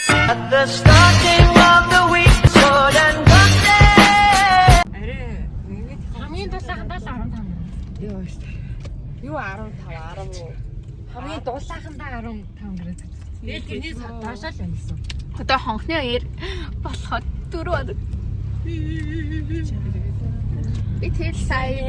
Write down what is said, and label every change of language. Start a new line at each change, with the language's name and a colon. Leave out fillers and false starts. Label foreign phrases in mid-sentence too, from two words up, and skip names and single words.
English: the starting of the week so then one day
Mongolian: хамгийн дулаахандаа л 15. Юу шүү дээ. Юу 15 10 Хамгийн дулаахандаа 15 гэрээ. Тэгээд тэрний доошоо л байсан. Одоо хонхны аяр болоход 4 хоног. Би тэгэл сая